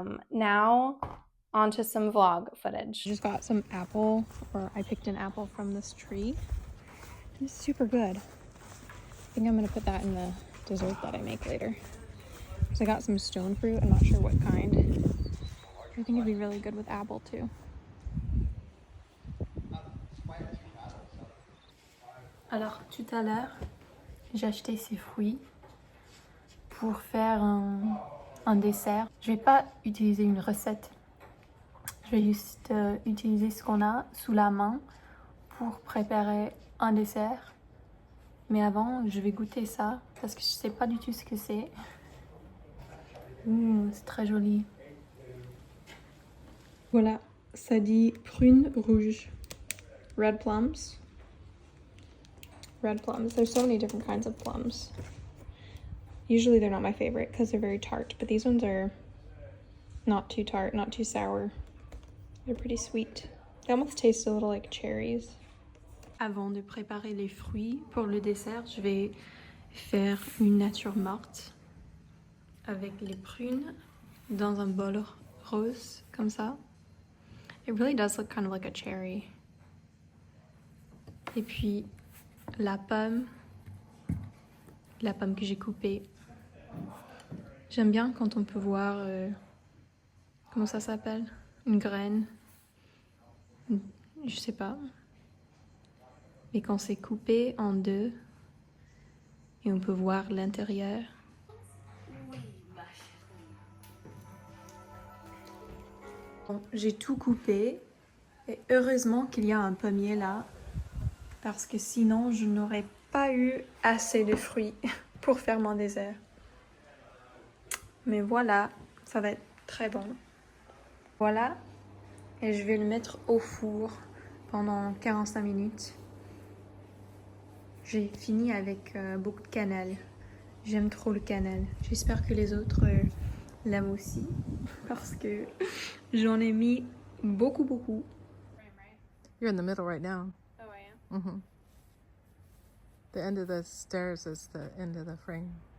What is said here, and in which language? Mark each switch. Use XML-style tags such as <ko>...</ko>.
<en>Now, on to some vlog footage. I just got some apple, or I picked an apple from this tree. It's super good. I think I'm gonna put that in the dessert that I make later. So I got some stone fruit. I'm not sure what kind. I think it'd be really good with apple too.</en> <fr>Alors tout à l'heure, j'ai acheté ces fruits pour faire un dessert. Je vais pas utiliser une recette. Je vais juste utiliser ce qu'on a sous la main pour préparer un dessert. Mais avant, je vais goûter ça parce que je sais pas du tout ce que c'est. C'est très joli. Voilà, ça dit prunes rouges.</fr> <en>Red plums. Red plums. There's so many different kinds of plums. Usually they're not my favorite because they're very tart, but these ones are not too tart, not too sour. They're pretty sweet. They almost taste a little like cherries.</en> <fr>Avant de préparer les fruits pour le dessert, je vais faire une nature morte avec les prunes dans un bol rose comme ça.</fr> <en>It really does look kind of like a cherry.</en> <fr>Et puis la pomme que j'ai coupée. J'aime bien quand on peut voir, comment ça s'appelle? Une graine. Je sais pas. Mais quand c'est coupé en deux et on peut voir l'intérieur. Bon, j'ai tout coupé et heureusement qu'il y a un pommier là parce que sinon je n'aurais pas eu assez de fruits pour faire mon dessert. Mais voilà, ça va être très bon. Voilà, et je vais le mettre au four pendant 45 minutes. J'ai fini avec beaucoup de cannelle. J'aime trop le cannelle. J'espère que les autres l'aiment aussi parce que j'en ai mis beaucoup.</fr> <en>You're in the middle right now. Oh, I am? Mm-hmm. The end of the stairs is the end of the frame.</en>